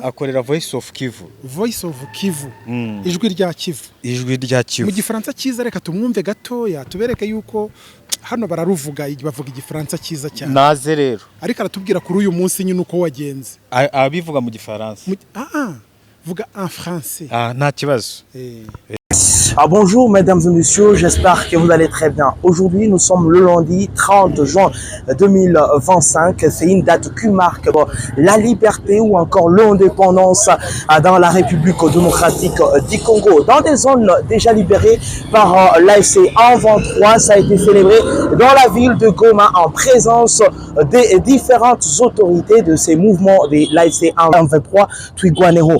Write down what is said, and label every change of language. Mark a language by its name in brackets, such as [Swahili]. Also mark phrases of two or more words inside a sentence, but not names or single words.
[Kinyarwanda] akorera Voice of Kivu. Ijwi rya Kivu mu gifaransa cyiza. Reka tumwumve gatoya tubereke yuko hano bararuvuga, bavuga igifaransa cyiza cyane. Naze rero ariko aratubwira kuri uyu munsi nyine uko wagenze. Abivuga mu gifaransa. Vuga [French] en français. [Kinyarwanda] Nta kibazo. [French] Bonjour mesdames et messieurs, j'espère que vous allez très bien. Aujourd'hui, nous sommes le lundi 30 juin 2025. C'est une date qui marque la liberté ou encore l'indépendance dans la République démocratique du Congo. Dans des zones déjà libérées par l'AFC 23, ça a été célébré dans la ville de Goma en présence des différentes autorités de ces mouvements de l'AFC 23 Twigwanero.